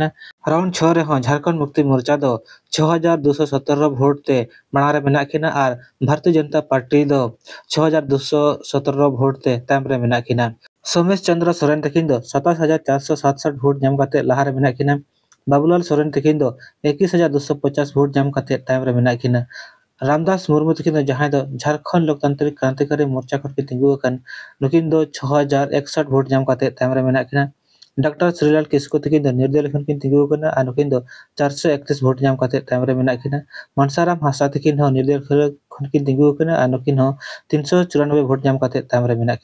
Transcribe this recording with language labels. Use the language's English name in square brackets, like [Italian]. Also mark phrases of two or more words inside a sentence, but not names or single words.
[Santali] ᱨᱟᱣᱩᱱᱰ 6 ᱨᱮᱦᱚᱸ ᱡᱷᱟᱲᱠᱷᱚᱸᱰ ᱢᱩᱠᱛᱤ ᱢᱳᱨᱪᱟ ᱫᱚ 6217 ᱵᱷᱳᱴ ᱛᱮ ᱢᱟᱲᱟᱝ ᱨᱮ ᱢᱮᱱᱟᱜ ᱠᱤᱱᱟ ᱟᱨ ᱵᱷᱟᱨᱚᱛᱤᱭᱚ ᱡᱚᱱᱚᱛᱟ ᱯᱟᱨᱴᱤ ᱫᱚ 6217 ᱵᱷᱳᱴ ᱛᱮ ᱛᱟᱭᱚᱢ ᱨᱮ ᱢᱮᱱᱟᱜ ᱠᱤᱱᱟ। ᱥᱳᱢᱮᱥ ᱪᱚᱱᱫᱨᱚ ᱥᱚᱨᱮᱱ ᱛᱟᱹᱠᱤᱱ ᱫᱚ 27467 ᱵᱷᱳᱴ ᱧᱟᱢ ᱠᱟᱛᱮ ᱞᱟᱦᱟ ᱨᱮ ᱢᱮᱱᱟᱜ ᱠᱤᱱᱟ। ᱵᱟᱵᱩᱞᱟᱞ ᱥᱚᱨᱮᱱ ᱛᱟᱹᱠᱤᱱ ᱫᱚ 21250 ᱵᱷᱳᱴ ᱧᱟᱢ ᱠᱟᱛᱮ ᱛᱟᱭᱚᱢ ᱨᱮ ᱢᱮᱱᱟᱜ ᱠᱤᱱᱟ। रामदास मुर्मू तकिन दो जहां दो झारखंड लोकतांत्रिक क्रांतिकारी मोर्चा खन की तिंगु अकन नुकिन दो 6061 वोट जाम काते तायम रे मेना किना डॉक्टर श्रीलाल किस्कू तकिन दो निर्दलीय खन की तिंगु अकन आ नुकिन दो 431 वोट जाम काते तायम रे मेना किना मनसाराम हासा तकिन हो निर्दलीय खन की तिंगु अकन आ नुकिन हो 394 वोट जाम काते तायम रे मेना